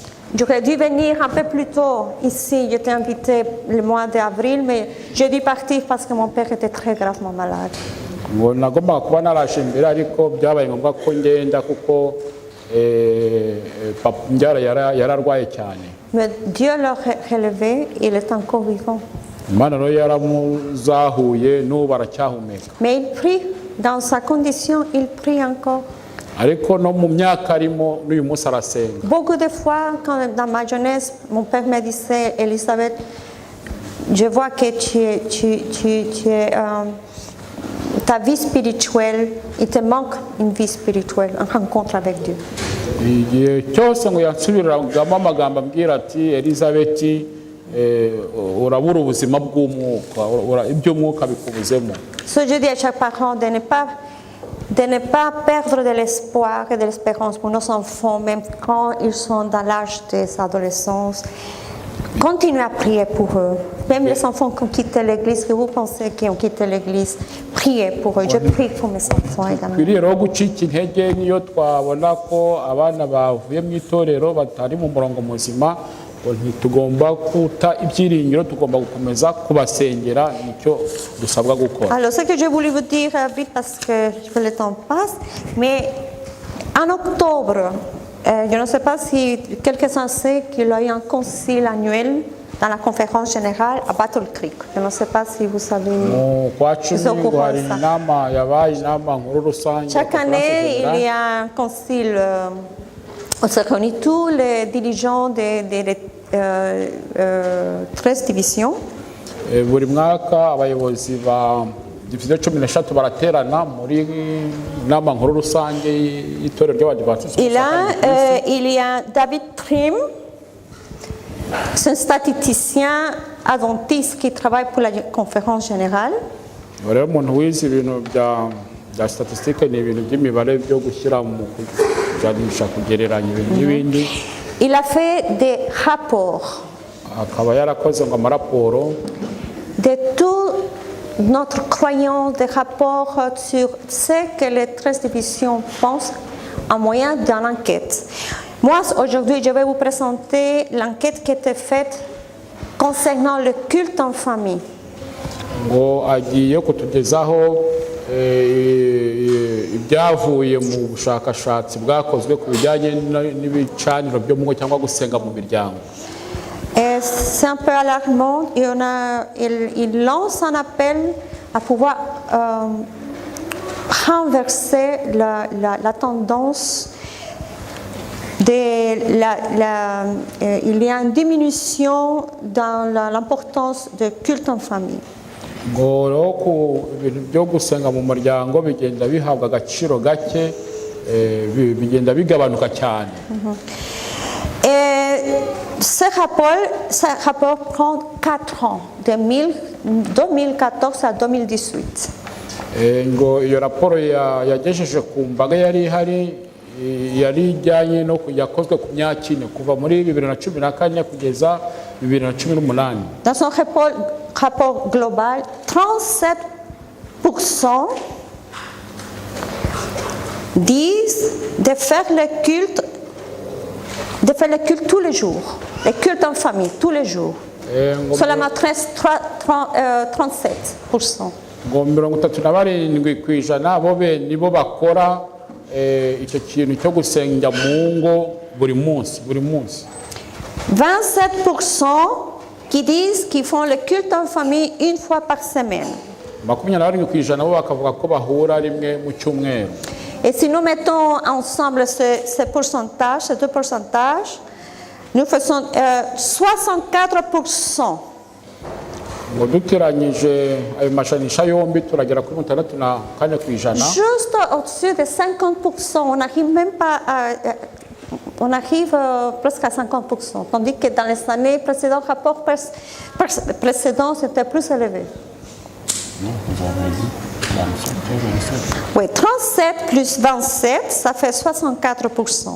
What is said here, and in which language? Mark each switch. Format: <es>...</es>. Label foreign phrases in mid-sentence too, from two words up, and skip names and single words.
<fr>J'aurais dû venir un peu plus tôt ici. J'étais invitée le mois d'avril, mais j'ai dû partir parce que mon père était très gravement malade.</fr> <rw>ngo nagombaga kuba naraje imbere ariko byabaye ngombwa ko ngenda kuko mbyara yararwaye cyane.</rw> <fr>Mais Dieu l'a relevé, il est encore vivant.</fr> <rw>Imana rero yaramuzahuye n'ubu aracyahumeka.</rw> <fr>Mais il prie, dans sa condition, il prie encore.</fr> <rw>Ariko no mu myaka arimo n'uyu munsi arasenga.</rw> <fr>Beaucoup de fois, quand, dans ma jeunesse, mon père me disait, Elisabeth, je vois que ta vie spirituelle, il te manque une vie spirituelle, une rencontre avec Dieu.</fr> <rw>Igihe cyose ngo yansubiriragamo amagambo ambwira ati Elizabeth urabura ubuzima bw'umwuka, iby'umwuka bikubuzemo.</rw> <fr>Ce que je dis à chaque parent, de ne pas perdre de l'espoir et de l'espérance pour nos enfants, même quand ils sont dans l'âge de l'adolescence. Continuez à prier pour eux. Même les enfants qui ont quitté l'église, que vous pensez qu'ils ont quitté l'église, priez pour eux. Je prie pour mes enfants également.</fr> <rw>Twiriye rero gucika intege niyo twabona ko abana bavuye mu itorero batari mu murongo muzima, ntitugomba kuta ibyiringiro, tugomba gukomeza kubasengera, nicyo dusabwa gukora.</rw> <fr>Alors, ce que je voulais vous dire vite parce que le temps passe, mais en octobre, je ne sais pas si quelqu'un sait qu'il y a eu un concile annuel dans la conférence générale à Battle Creek. Je ne sais pas si vous savez. Chaque année, il y a un concile. On se réunit tous les dirigeants des 13 divisions.</fr> <rw>Buri mwaka abayobozi ba division 13 baraterana muri nama nkuru rusange y'itorero ry'Abadiventiste.</rw> <fr>Il y a David Trim, c'est un statisticien adventiste qui travaille pour la conférence générale.</fr> <rw>Rero umuntu wize ibintu bya statistique ni ibintu by'imibare byo gushyira mu kujanisha kugereranya ibintu n'ibindi.</rw> <fr>Il a fait des rapports.</fr> <rw>Akaba yarakoze ngo amaraporo</rw> <fr>de toute notre croyance, des rapports sur ce que les 13 divisions pensent en moyen d'une enquête. Moi, aujourd'hui, je vais vous présenter l'enquête qui a été faite concernant le culte en famille.</fr> <rw>Ngo agiye kutugezaho ibyavuye mu bushakashatsi bwakozwe ku bijyanye n'ibicaniro byo mu ngo cyangwa gusenga mu miryango.</rw> <fr>C'est un peu alarmant. Il lance un appel à pouvoir renverser la tendance. Il y a une diminution dans l'importance du culte en famille.</fr> <rw>Ngo rero ku ibintu byo gusenga mu muryango bigenda bihabwa agaciro gake, bigenda bigabanuka cyane.</rw> <fr>Ce rapport prend 4 ans, de 2014 à 2018.</fr> <rw>Ngo iyo raporo yagejeje ku mbaga yari ihari yari ijyanye no yakozwe ku myaka ine kuva muri 2014 kugeza 2018.</rw> <fr>Dans son rapport global, 37% disent de faire le culte tous les jours, le culte en famille tous les jours. Seulement 37%.</fr> <rw>Ngo 37% bo nibo bakora icyo kintu cyo gusenga mu ngo buri munsi.</rw> <fr>27% qui disent qu'ils font le culte en famille une fois par semaine.</fr> <rw>27% bo bakavuga ko bahura rimwe mu cyumweru.</rw> <fr>Et si nous mettons ensemble ces pourcentages, ces deux pourcentages, nous faisons 64%.</fr> <rw>Ngo duteranyije ayo mashanisha yombi turagera kuri 64%.</rw> <fr>Juste au-dessus de 50%, on n'arrive même pas on arrive presque à 50%, tandis que dans les années précédentes, rapport précédent, c'était plus élevé. Non, vous avez dit. Oui, 37 plus 27, ça fait 64%.</fr>